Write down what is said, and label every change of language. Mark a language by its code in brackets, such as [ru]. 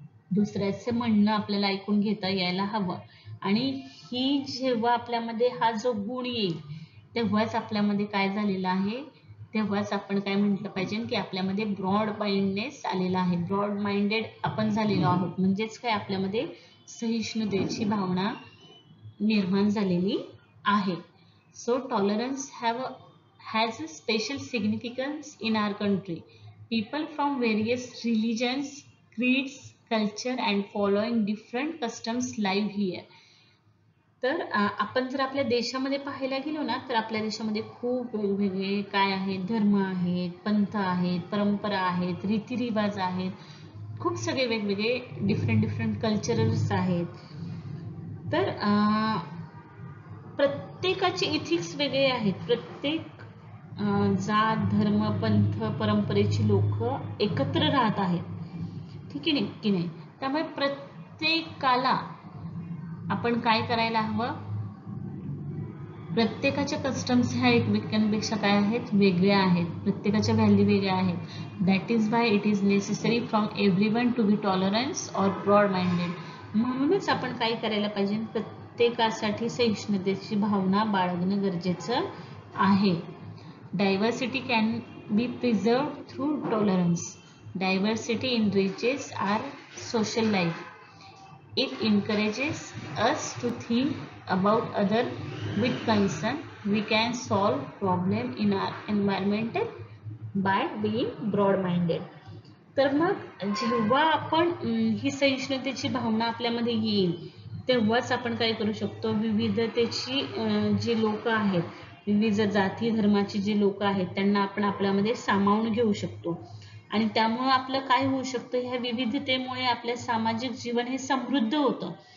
[mr] दुसऱ्याचे म्हणणं आपल्याला ऐकून घेता यायला हवं. आणि ही जेव्हा आपल्यामध्ये हा जो गुण येईल तेव्हाच आपल्यामध्ये काय झालेलं आहे, तेव्हाच आपण काय म्हटलं पाहिजे की आपल्यामध्ये ब्रॉड माइंडनेस आलेला आहे. ब्रॉड माइंडेड आपण झालेलो आहोत, म्हणजेच काय आपल्यामध्ये सहिष्णुतेची भावना निर्माण झालेली आहे. [en] So tolerance has a special significance in our country. People from various religions, creeds, culture and following different customs live here. [mr] तर आपण जर आपल्या देशामध्ये पाहायला गेलो ना तर आपल्या देशामध्ये खूप वेगवेगळे काय आहेत, धर्म आहेत, पंथ आहेत, परंपरा आहेत, रीतिरिवाज आहेत, खूप सगळे वेगवेगळे डिफरंट कल्चरल्स आहेत. तर प्रत्येकाचे इथिक्स वेगळे आहेत. प्रत्येक जात धर्म पंथ परंपरेची लोक एकत्र राहत आहेत, ठीक आहे की नाही. त्यामुळे प्रत्येकाला आपण काय करायला हवं, प्रत्येकाच्या कस्टम्स ह्या एकमेकांपेक्षा काय आहेत, वेगळ्या आहेत. प्रत्येकाच्या व्हॅल्यू वेगळ्या आहेत. [en] That is why it is necessary from everyone to be tolerance or broad minded. [mr] म्हणूनच आपण काय करायला पाहिजे, प्रत्येकासाठी सहिष्णुतेची भावना बाळगणं गरजेचं आहे. [en] Diversity can be preserved through tolerance. Diversity enriches our social life. It encourages us to think about other with concern. We can solve problem in our environment by being broad-minded. [mr] तर मग जेव्हा आपण ही सहिष्णुतेची भावना आपल्यामध्ये येईल तेव्हाच आपण काय करू शकतो, विविधतेची जे लोक आहेत, विविध जाती धर्माची जे लोक आहेत त्यांना आपण आपल्यामध्ये सामावून घेऊ शकतो. आणि त्यामुळे आपलं काय होऊ शकतं, ह्या विविधतेमुळे आपल्या सामाजिक जीवन हे समृद्ध होतं.